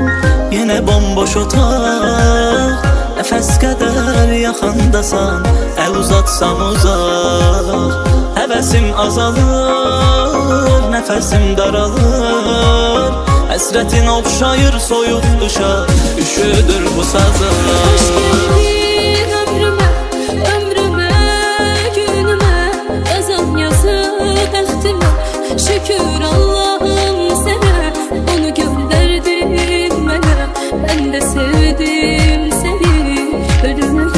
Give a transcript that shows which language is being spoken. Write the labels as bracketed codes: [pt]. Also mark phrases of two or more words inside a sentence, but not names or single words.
[az] yenə bomboş otaq, nəfəs qədər yaxındasan, əl uzatsam uzaq. Həvəsim azalır, nəfəsim daralır, həsrətin oxşayır soyuq qışa, üşüdür bu sazım. [tr] Hoş geldin ömrüme, ömrüme, günüme, [az] yazan yazı bəxtimə. [tr] Şükür Allah'ım sana, onu gönderdin mənə. Ben de sevdim seni ölüme.